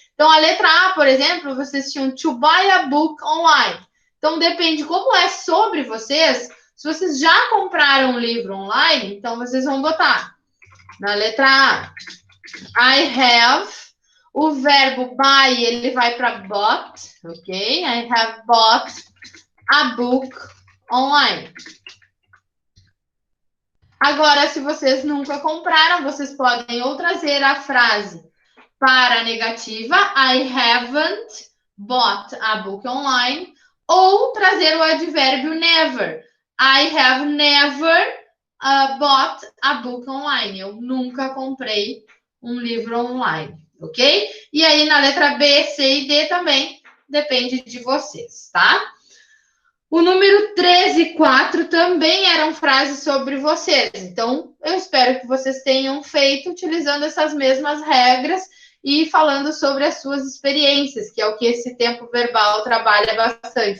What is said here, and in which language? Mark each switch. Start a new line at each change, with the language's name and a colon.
Portuguese: Então, a letra A, por exemplo, vocês tinham
English: to buy a book online.
Portuguese: Então, depende como é sobre vocês. Se vocês já compraram um livro online, então vocês vão botar na letra A, I have. O verbo buy, ele vai para bought, ok?
English: I have bought a book online.
Portuguese: Agora, se vocês nunca compraram, vocês podem ou trazer a frase para a negativa,
English: I haven't bought a book online,
Portuguese: ou trazer o advérbio never.
English: I have never bought a book online.
Portuguese: Eu nunca comprei um livro online, ok? E aí na letra B, C e D também depende de vocês, tá? O número 13 e 4 também eram frases sobre vocês. Então, eu espero que vocês tenham feito utilizando essas mesmas regras e falando sobre as suas experiências, que é o que esse tempo verbal trabalha bastante.